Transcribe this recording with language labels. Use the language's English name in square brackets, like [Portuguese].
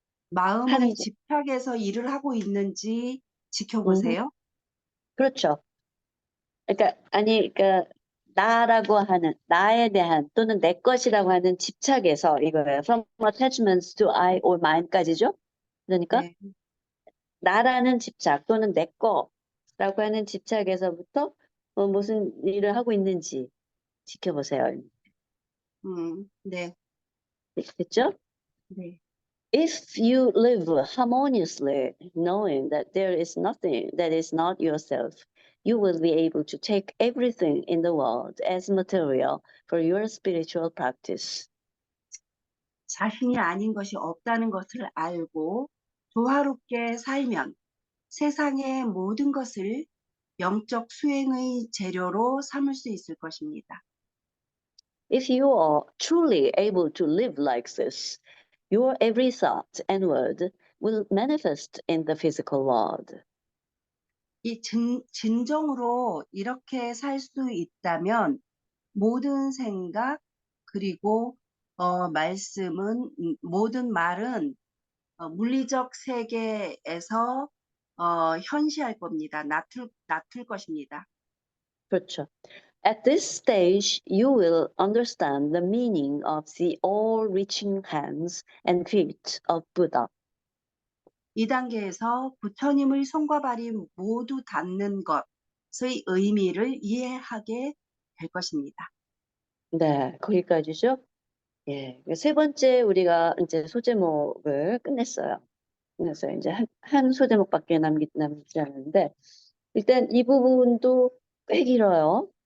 [Korean] 마음의 집착에서 일을 하고 있는지 지켜보세요. 그렇죠. 그러니까 나라고 하는 나에 대한 또는 내 것이라고 하는 집착에서 이거예요. [English] From attachments to I or mine [Korean] 까지죠. 그러니까 네. 나라는 집착 또는 내 거라고 하는 집착에서부터 무슨 일을 하고 있는지 지켜보세요. 네. 됐죠? 네. [English] If you live harmoniously, knowing that there is nothing that is not yourself, you will be able to take everything in the world as material for your spiritual practice. [Korean] 자신이 아닌 것이 없다는 것을 알고 조화롭게 살면 세상의 모든 것을 영적 수행의 재료로 삼을 수 있을 것입니다. [English] If you are truly able to live like this, your every thought and word will manifest in the physical world. [Korean] 이 진정으로 이렇게 살 수 있다면 모든 생각 그리고 말씀은 모든 말은 물리적 세계에서 현시할 겁니다. 나툴 것입니다. 그렇죠. [English] At this stage, you will understand the meaning of the all-reaching hands and feet of Buddha. [Korean] 이 단계에서 부처님의 손과 발이 모두 닿는 것의 의미를 이해하게 될 것입니다. 네, 거기까지죠. 예, 세 번째 우리가 이제 소제목을 끝냈어요. 그래서 이제 한 소제목밖에 남지 않았는데 일단 이 부분도 꽤 길어요.